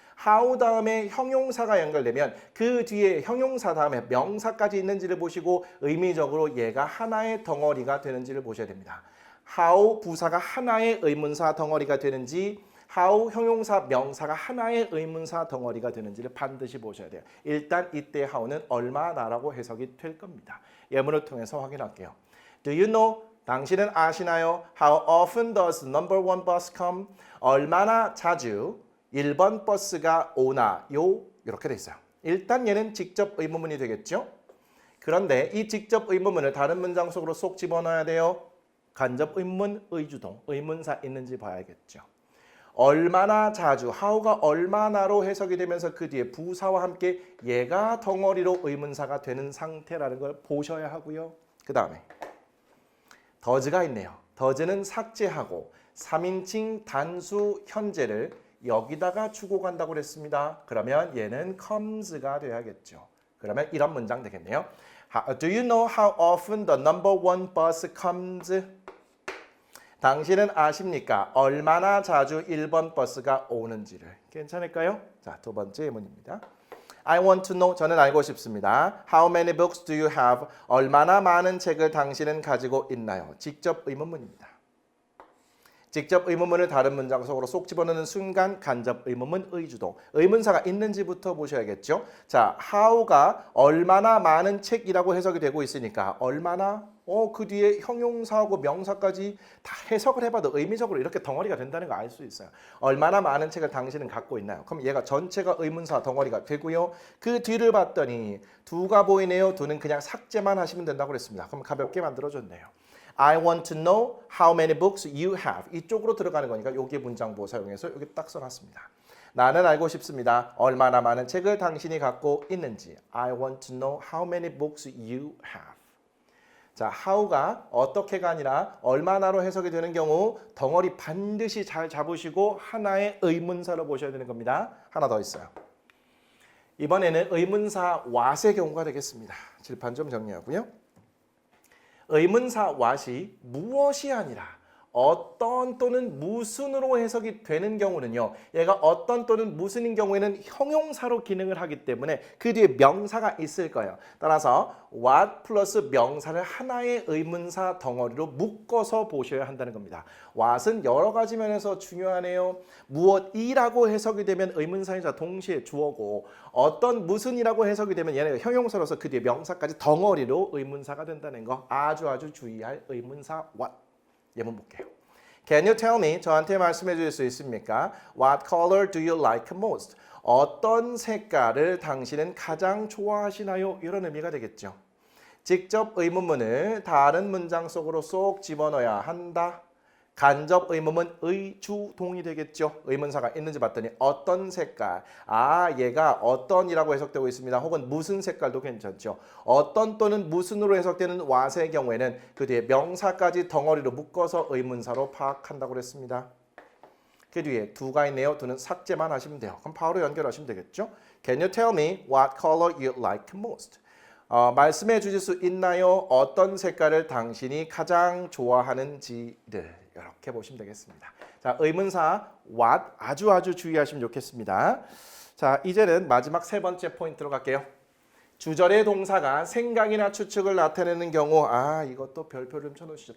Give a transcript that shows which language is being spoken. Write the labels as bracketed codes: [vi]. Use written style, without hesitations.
[ko] how 다음에 형용사가 연결되면 그 뒤에 형용사 다음에 명사까지 있는지를 보시고 의미적으로 얘가 하나의 덩어리가 되는지를 보셔야 됩니다. how 부사가 하나의 의문사 덩어리가 되는지 how 형용사 명사가 하나의 의문사 덩어리가 되는지를 반드시 보셔야 돼요. 일단 이때 how는 얼마나라고 해석이 될 겁니다. 예문을 통해서 확인할게요. [en] Do you know? [ko] 당신은 아시나요? [en] How often does number one bus come? [ko] 얼마나 자주 1번 버스가 오나요? 이렇게 돼 있어요. 일단 얘는 직접 의문문이 되겠죠? 그런데 이 직접 의문문을 다른 문장 속으로 쏙 집어넣어야 돼요. 간접 의문문, 의주동, 의문사 있는지 봐야겠죠. 얼마나 자주, how가 얼마나로 해석이 되면서 그 뒤에 부사와 함께 얘가 덩어리로 의문사가 되는 상태라는 걸 보셔야 하고요. 그 다음에 does가 있네요. does는 삭제하고 3인칭 단수 현재를 여기다가 주고 간다고 그랬습니다. 그러면 얘는 comes가 돼야겠죠. 그러면 이런 문장 되겠네요. [en] Do you know how often the number one bus comes? [ko] 당신은 아십니까? 얼마나 자주 1번 버스가 오는지를. 괜찮을까요? 자, 두 번째 예문입니다. [en] I want to know. [ko] 저는 알고 싶습니다. [en] How many books do you have? [ko] 얼마나 많은 책을 당신은 가지고 있나요? 직접 의문문입니다. 직접 의문문을 다른 문장 속으로 쏙 집어넣는 순간 간접 의문문 의주동. 의문사가 있는지부터 보셔야겠죠. 자, how가 얼마나 많은 책이라고 해석이 되고 있으니까 얼마나 그 뒤에 형용사하고 명사까지 다 해석을 해봐도 의미적으로 이렇게 덩어리가 된다는 거 알 수 있어요. 얼마나 많은 책을 당신은 갖고 있나요? 그럼 얘가 전체가 의문사 덩어리가 되고요. 그 뒤를 봤더니 두가 보이네요. 두는 그냥 삭제만 하시면 된다고 그랬습니다. 그럼 가볍게 만들어줬네요. [en] I want to know how many books you have. [ko] 이쪽으로 들어가는 거니까 여기 문장보 사용해서 여기 딱 써놨습니다. 나는 알고 싶습니다. 얼마나 많은 책을 당신이 갖고 있는지. [en] I want to know how many books you have. [ko] 자, how가 어떻게가 아니라 얼마나로 해석이 되는 경우 덩어리 반드시 잘 잡으시고 하나의 의문사로 보셔야 되는 겁니다. 하나 더 있어요. 이번에는 의문사 what의 경우가 되겠습니다. 칠판 좀 정리하고요. 의문사 what이 무엇이 아니라 어떤 또는 무슨으로 해석이 되는 경우는요. 얘가 어떤 또는 무슨인 경우에는 형용사로 기능을 하기 때문에 그 뒤에 명사가 있을 거예요. 따라서 what 플러스 명사를 하나의 의문사 덩어리로 묶어서 보셔야 한다는 겁니다. what은 여러 가지 면에서 중요하네요. 무엇이라고 해석이 되면 의문사이자 동시에 주어고 어떤 무슨이라고 해석이 되면 얘는 형용사로서 그 뒤에 명사까지 덩어리로 의문사가 된다는 거 아주 주의할 의문사 what. 예문 볼게요. [en] Can you tell me? [ko] 저한테 말씀해 주실 수 있습니까? [en] What color do you like most? [ko] 어떤 색깔을 당신은 가장 좋아하시나요? 이런 의미가 되겠죠. 직접 의문문을 다른 문장 속으로 쏙 집어넣어야 한다. 간접 의문문 의주동이 되겠죠. 의문사가 있는지 봤더니 어떤 색깔. 얘가 어떤이라고 해석되고 있습니다. 혹은 무슨 색깔도 괜찮죠. 어떤 또는 무슨으로 해석되는 what의 경우에는 그 뒤에 명사까지 덩어리로 묶어서 의문사로 파악한다고 그랬습니다. 그 뒤에 두가 있네요. 두는 삭제만 하시면 돼요. 그럼 바로 연결하시면 되겠죠. [en] Can you tell me what color you like most? [ko] 말씀해 주실 수 있나요? 어떤 색깔을 당신이 가장 좋아하는지를. 이렇게 보시면 되겠습니다. 자, 의문사 what 아주 주의하시면 좋겠습니다. 자, 이제는 마지막 세 번째 포인트로 갈게요. 주절의 동사가 생각이나 추측을 나타내는 경우 이것도 별표를 좀 쳐놓으시죠.